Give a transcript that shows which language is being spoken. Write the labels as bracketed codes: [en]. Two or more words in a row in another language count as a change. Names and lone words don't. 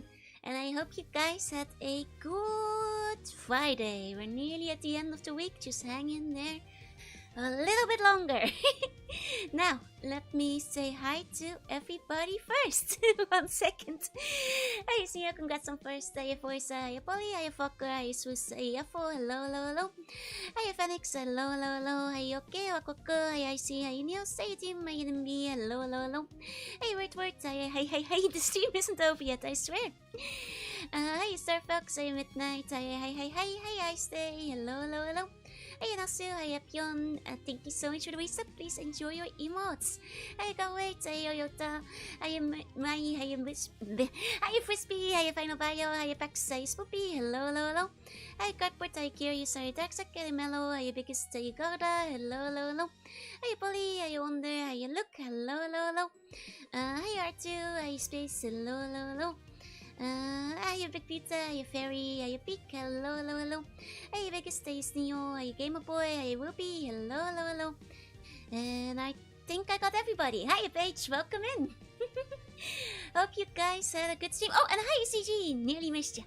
[en] And I hope you guys had a good Friday. We're nearly at the end of the week, just hang in there a little bit longer. Now, let me say hi to everybody first. 1 second. Hi, Sia, congrats on first. Hi, Forza. Hi, Polly. Hi, Fokker. Hi, Swiss. Hi, Yafo. Hello, hello, hello. Hi, Phoenix. Hello, hello, hello. Hi, Yoke. Wakoko. Hi, IC. Hi, Niels. Hi, Team. Hi, NMB. Hello, hello, hello. Hey, wait. Hi. The stream isn't over yet, I swear. Hi, Star Fox. Hi, Midnight. Hi, I stay. Hello, hello, hello. Hey, Nasu, hi, Pion. Thank you so much for the wisdom. Please enjoy your emotes. I can't wait. Hi, Oyota. I am Mai. I am Frisbee. Hi, Final Bio. Hi, Pax. Hi, Spoopy. Hello, hello, hello. Hi, Cardboard. Hi, Curious. Hi, Darksack. Hi, Mellow. Hi, Biggest. Hi, Garda. Hello, hello, hello. Hi, Polly. Hi, Wonder. Hi, Look. Hello, hello, hello. Hi, R2. Hi, Space. Hello, hello, hello. Hi, Big Pizza, hi, Fairy, hi, Peak, hello, hello, hello. Hi, Vegas, hi, Sneo, hi, Gamer Boy, hi, Whoopi, hello, hello, hello. And I think I got everybody. Hi, Paige, welcome in. Hope you guys had a good stream. Oh, and hi, CG, nearly missed you.